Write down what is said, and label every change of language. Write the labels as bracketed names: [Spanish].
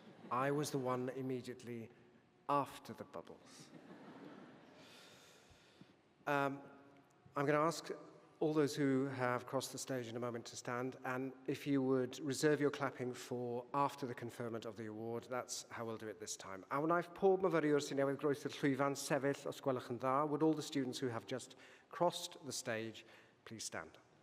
[English] I was the one immediately after the bubbles. I'm going to ask all those who have crossed the stage in a moment to stand, and if you would reserve your clapping for after the conferment of the award, that's how we'll do it this time. [Welsh] A wnaeth pob myfyriwr sy'n newydd groesi'r llwyfan sefyll os gwelwch yn dda. [English] Would all the students who have just crossed the stage please stand?